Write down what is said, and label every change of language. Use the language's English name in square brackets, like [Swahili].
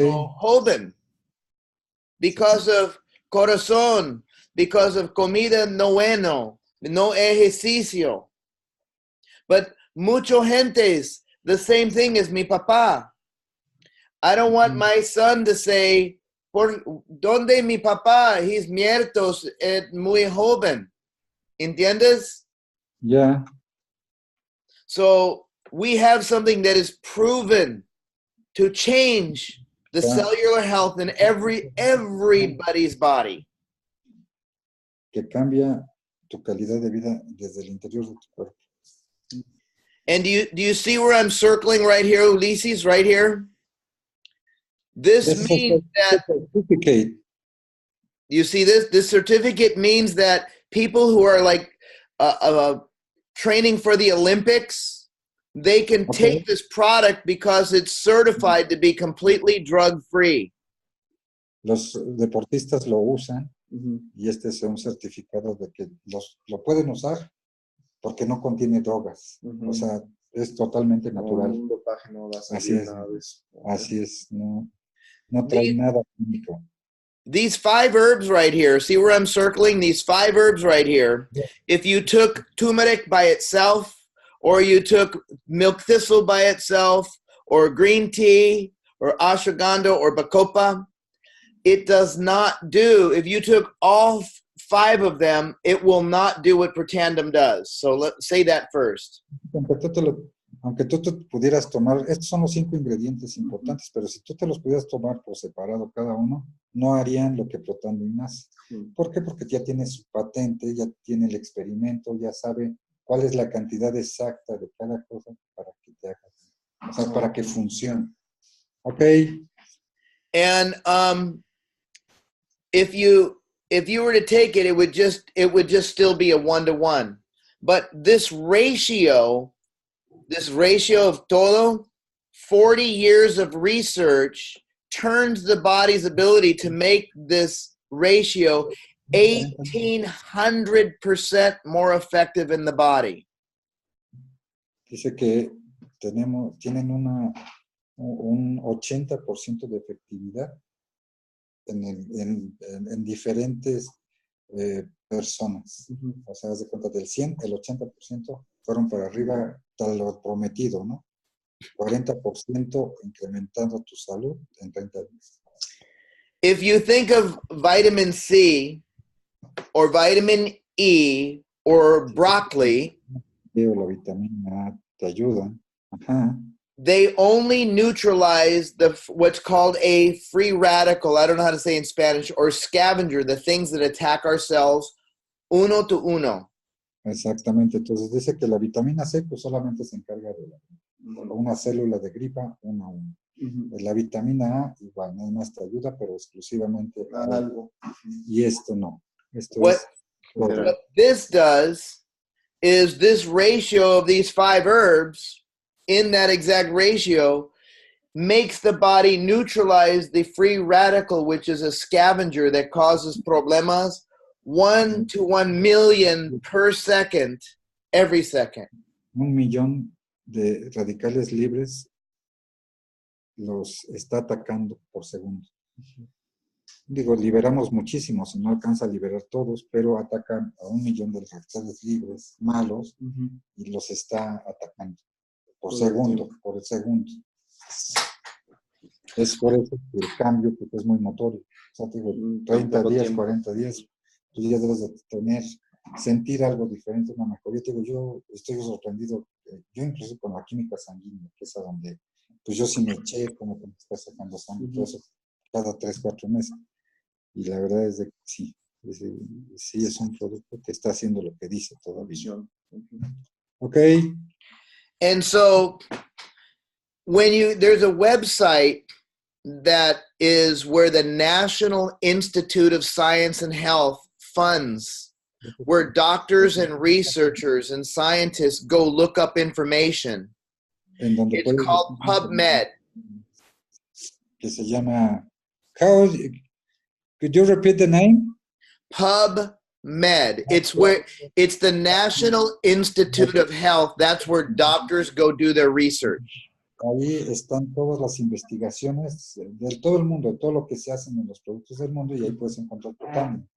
[English] So [Spanish] joven. [English] Because of [Spanish] corazón, [English] because of [Spanish] comida no bueno, no ejercicio. [English] But [Spanish] mucho gentes, [English] the same thing as [Spanish] mi papá. [English] I don't want my son to say, [Spanish] ¿por dónde mi papá? [English] He's [Spanish] muertos [English] at [Spanish] muy joven. ¿Entiendes? [English] Yeah. So we have something that is proven to change the cellular health in everybody's body. [Spanish] Que cambia tu calidad de vida desde el interior de tu cuerpo. [English] And do you see where I'm circling right here, Ulises, right here? This means that certificate. You see this? This certificate means that people who are like training for the Olympics, they can take this product because it's certified to be completely drug-free. [Spanish] Los deportistas lo usan Ujú. y este es un certificado de que lo pueden usar porque no contiene drogas. Ujú. O sea, es totalmente No, natural. un dopaje no va a Así salir es. nada de eso. Ok. Así es, no trae nada químico. [English] These 5 herbs right here, see where I'm circling? These 5 herbs right here. If you took turmeric by itself, or you took milk thistle by itself, or green tea, or ashwagandha, or bacopa, it does not do, if you took all 5 of them, it will not do what Protandum does. So let's say that first. [Spanish] Aunque tú te pudieras tomar, estos son los 5 ingredientes importantes, pero si tú te los pudieras tomar por separado cada uno, no harían lo que Protandim hace. ¿Por qué? Porque ya tiene su patente, ya tiene el experimento, ya sabe cuál es la cantidad exacta de cada cosa para que te haga, o sea, para que funcione. Ok. [English] And if you were to take it, it would just still be a 1-to-1. But this ratio of [Spanish] todo, [English] 40 years of research turns the body's ability to make this ratio 1,800% more effective in the body. [Spanish] Dice que tienen un 80% de efectividad en diferentes personas. O sea, haz de cuenta del 100, el 80% fueron para arriba, tal lo prometido, ¿no? 40% incrementando tu salud en 30 días. [English] If you think of vitamin C or vitamin E or broccoli, [Spanish] La vitamina A te ayuda. Ajá. [English] they only neutralize what's called a free radical. I don't know how to say in Spanish, or scavenger, the things that attack our cells [Spanish] uno [English] to uno. [Spanish] Exactamente. Entonces dice que la vitamina C pues solamente se encarga de una célula de gripa 1 a 1. La vitamina A igual, nada más te ayuda, pero exclusivamente a algo. Y esto no. [English] What this does is this ratio of these 5 herbs, in that exact ratio, makes the body neutralize the free radical, which is a scavenger that causes [Spanish] problemas [English] 1 to 1 million per second, every second. [Spanish] 1 millón de radicales libres los está atacando por segundo. Digo, liberamos muchísimos, no alcanza a liberar todos, pero atacan a 1 millón de radicales libres malos y los está atacando por segundo, por el segundo. Es por eso que el cambio pues, es muy notorio. O sea, digo, 30 días, 40 días, tú ya debes de sentir algo diferente, una mejoría. Digo, yo estoy sorprendido, yo incluso con la química sanguínea, que es a donde, pues yo sí me eché como que me está sacando sangre, todo eso, cada 3, 4 meses. Y la verdad es de que sí es un producto que está haciendo lo que dice todavía. Ok. [English] And so there's a website that is where the National Institute of Science and Health funds, where doctors and researchers and scientists go look up information. It's called PubMed. [Spanish] Que se llama, [English] could you repeat the name? PubMed. It's the National Institute of Health. That's where doctors go do their research. [Spanish] Ahí están todas las investigaciones de todo el mundo, de todo lo que se hacen en los productos del mundo, y ahí puedes encontrar Protandim.